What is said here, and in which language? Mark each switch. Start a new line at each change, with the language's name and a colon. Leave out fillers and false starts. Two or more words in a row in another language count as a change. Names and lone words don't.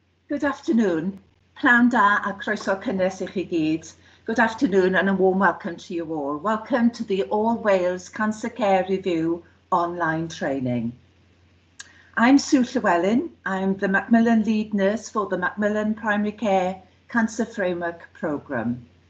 English: Good afternoon.
Welsh: Pnawn da a croeso cynnes I chi gyd.
English: Good afternoon and a warm welcome to you all. Welcome to the All Wales Cancer Care Review online training. I'm Sue Llewellyn. I'm the Macmillan Lead Nurse for the Macmillan Primary Care Cancer Framework Programme.